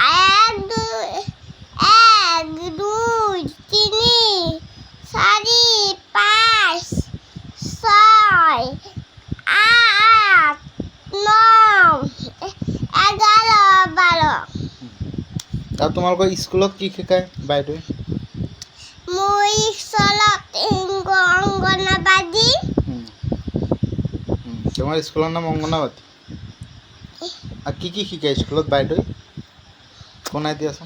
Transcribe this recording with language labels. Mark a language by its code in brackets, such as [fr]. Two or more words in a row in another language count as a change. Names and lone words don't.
[as] এক দুই তিনি চারি পাঁচ ছয় আট নয় 11 12 আর তোমালোকৰ স্কুলত কি শিকায় বাইদেৱে মই চলত অঙ্গনাবাদী তোমাৰ স্কুলৰ নাম অংগনাবাদী আর কি শিকায় স্কুলত বাইদেৱে কোনাই দিয়াচোন